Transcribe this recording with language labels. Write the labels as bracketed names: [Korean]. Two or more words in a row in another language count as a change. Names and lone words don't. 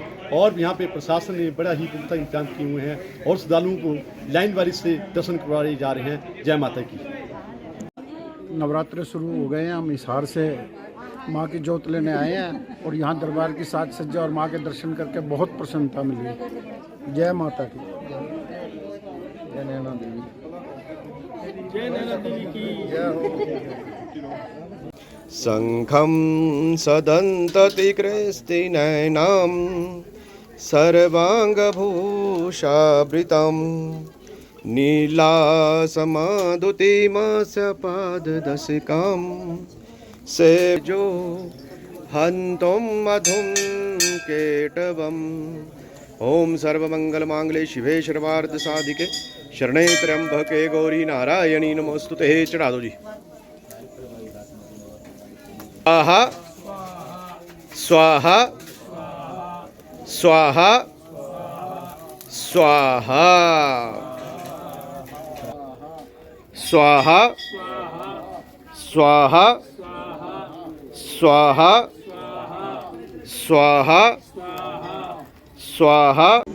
[Hindi] और यहाँ पे प्रशासन ने बड़ा ही पुख्ता इंतजाम किए हुए हैं और श्रद्धालुओं को लाइन वारी से दर्शन करवाए जा रहे हैं। जय माता की। नवरात्रे शुरू हो गए हैं, हम हिसार से माँ की जोत लेने आए हैं और यहाँ दरबार की साज सज्जा और माँ के दर्शन करके बहुत प्रसन्नता मिली। जय माता की। जय नैना देवी। जय नैना देवी की जय हो। [Sanskrit] शंखं सदन्तति कृस्ति नयनं सर्वाङ्गभूषावृतं नीलासमाधुतिमस्य पाददशिकां सेजो हन्तुं मधुं केटवम्। ओम सर्वमंगलमांगल्ये शिवे सर्वार्थ साधिके शरणे त्र्यंबके गौरी नारायणी नमोस्तुते। [Hindi] चढ़ा दो जी। [Sanskrit] स्वाहा स्वाहा स्वाहा स्वाहा स्वाहा स्वाहा स्वाहा स्वाहा स्वाहा।